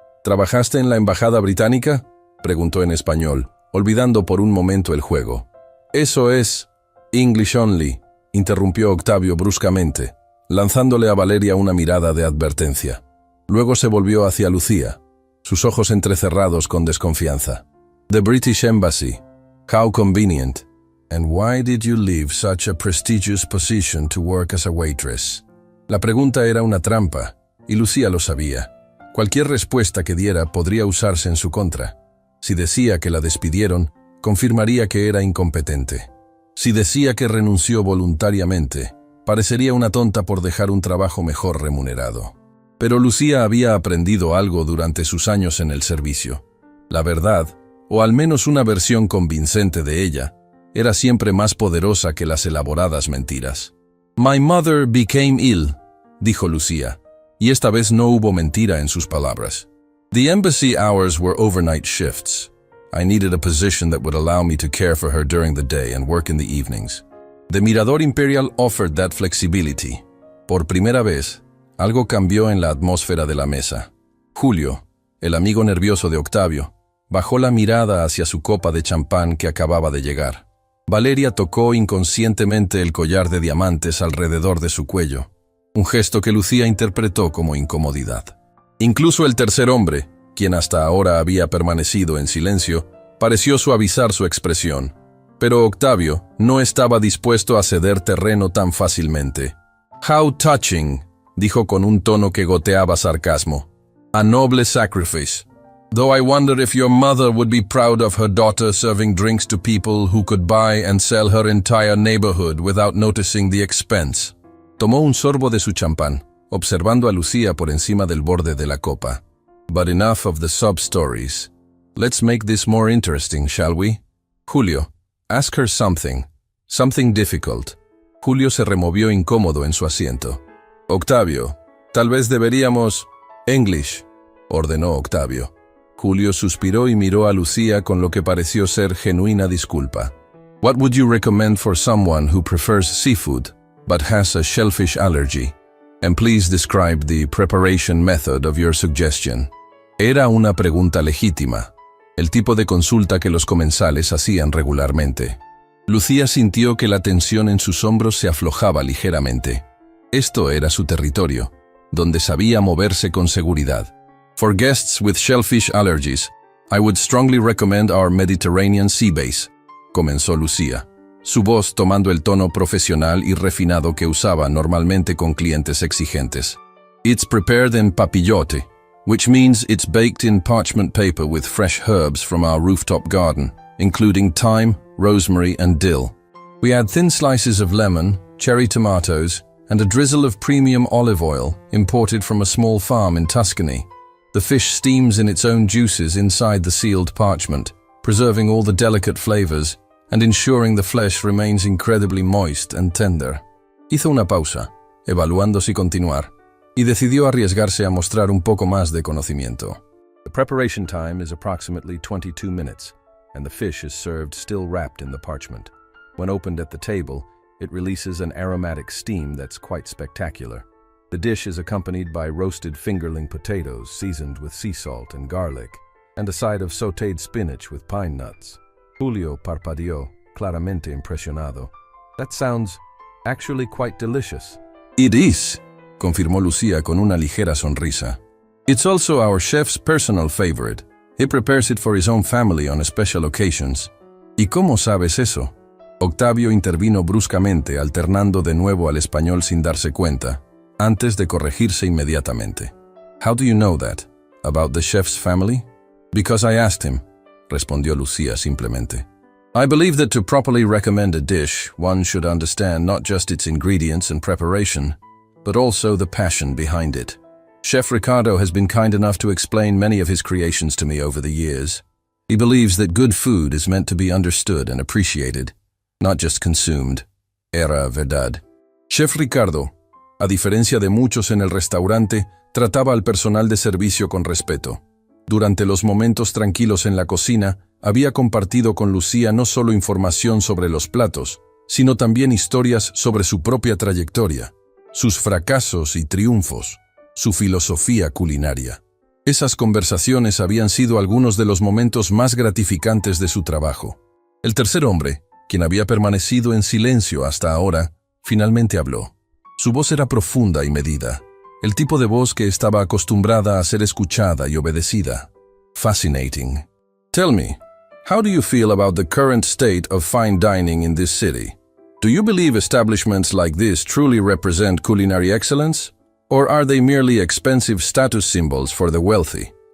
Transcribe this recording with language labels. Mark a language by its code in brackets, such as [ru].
[es] ¿Trabajaste en la embajada británica?, preguntó en español, olvidando por un momento el juego. Eso es [en] English only, [es] interrumpió Octavio bruscamente, lanzándole a Valeria una mirada de advertencia. Luego se volvió hacia Lucía, sus ojos entrecerrados con desconfianza. [en] The British Embassy. How convenient. And why did you leave such a prestigious position to work as a waitress? [es] La pregunta era una trampa, y Lucía lo sabía. Cualquier respuesta que diera podría usarse en su contra. Si decía que la despidieron, confirmaría que era incompetente. Si decía que renunció voluntariamente, parecería una tonta por dejar un trabajo mejor remunerado. Pero Lucía había aprendido algo durante sus años en el servicio. La verdad, o al menos una versión convincente de ella, era siempre más poderosa que las elaboradas mentiras. [en] My mother became ill, [es] dijo Lucía, y esta vez no hubo mentira en sus palabras. [en] The embassy hours were overnight shifts. I needed a position that would allow me to care for her during the day and work in the evenings. The Mirador Imperial offered that flexibility. [es] Por primera vez, algo cambió en la atmósfera de la mesa. Julio, el amigo nervioso de Octavio, bajó la mirada hacia su copa de champán que acababa de llegar. Valeria tocó inconscientemente el collar de diamantes alrededor de su cuello, un gesto que Lucía interpretó como incomodidad. Incluso el tercer hombre, quien hasta ahora había permanecido en silencio, pareció suavizar su expresión. Pero Octavio no estaba dispuesto a ceder terreno tan fácilmente. [en] How touching, [es] dijo con un tono que goteaba sarcasmo. [en] A noble sacrifice. Though I wonder if your mother would be proud of her daughter serving drinks to people who could buy and sell her entire neighborhood without noticing the expense. [es] Tomó un sorbo de su champán, observando a Lucía por encima del borde de la copa. [en] But enough of the sub-stories. Let's make this more interesting, shall we? Julio, ask her something. Something difficult. [es] Julio se removió incómodo en su asiento. Octavio, tal vez deberíamos... English, ordenó Octavio. Julio suspiró y miró a Lucía con lo que pareció ser genuina disculpa. [en] What would you recommend for someone who prefers seafood, but has a shellfish allergy? And please describe the preparation method of your suggestion. [es] Era una pregunta legítima, el tipo de consulta que los comensales hacían regularmente. Lucía sintió que la tensión en sus hombros se aflojaba ligeramente. Esto era su territorio, donde sabía moverse con seguridad. [en] For guests with shellfish allergies, I would strongly recommend our Mediterranean sea base, [es] comenzó Lucía, su voz tomando el tono profesional y refinado que usaba normalmente con clientes exigentes. [en] It's prepared in papillote, which means it's baked in parchment paper with fresh herbs from our rooftop garden, including thyme, rosemary, and dill. We add thin slices of lemon, cherry tomatoes, and a drizzle of premium olive oil imported from a small farm in Tuscany. The fish steams in its own juices inside the sealed parchment, preserving all the delicate flavors and ensuring the flesh remains incredibly moist and tender. [es] Hizo una pausa, evaluando si continuar, y decidió arriesgarse a mostrar un poco más de conocimiento. [en] The preparation time is approximately 22 minutes, and the fish is served still wrapped in the parchment. When opened at the table, it releases an aromatic steam that's quite spectacular. The dish is accompanied by roasted fingerling potatoes seasoned with sea salt and garlic, and a side of sautéed spinach with pine nuts. [es] Julio parpadeó, claramente impresionado. [en] That sounds actually quite delicious. It is, [es] confirmó Lucía con una ligera sonrisa. [en] It's also our chef's personal favorite. He prepares it for his own family on special occasions. [es] ¿Y cómo sabes eso? Octavio intervino bruscamente, alternando de nuevo al español sin darse cuenta, antes de corregirse inmediatamente. [en] How do you know that? About the chef's family? Because I asked him, [es] respondió Lucía simplemente. [en] I believe that to properly recommend a dish, one should understand not just its ingredients and preparation, but also the passion behind it. Chef Ricardo has been kind enough to explain many of his creations to me over the years. He believes that good food is meant to be understood and appreciated, not just consumed. [es] Era verdad. Chef Ricardo, a diferencia de muchos en el restaurante, trataba al personal de servicio con respeto. Durante los momentos tranquilos en la cocina, había compartido con Lucía no solo información sobre los platos, sino también historias sobre su propia trayectoria, sus fracasos y triunfos, su filosofía culinaria. Esas conversaciones habían sido algunos de los momentos más gratificantes de su trabajo. El tercer hombre, quien había permanecido en silencio hasta ahora, finalmente habló. Su voz era profunda y medida, el tipo de voz que estaba acostumbrada a ser escuchada y obedecida. [en] Fascinating. Tell me, how do you feel about the current state of fine dining in this city? Do you believe establishments like this truly represent culinary excellence? Or are they merely expensive status symbols for the wealthy?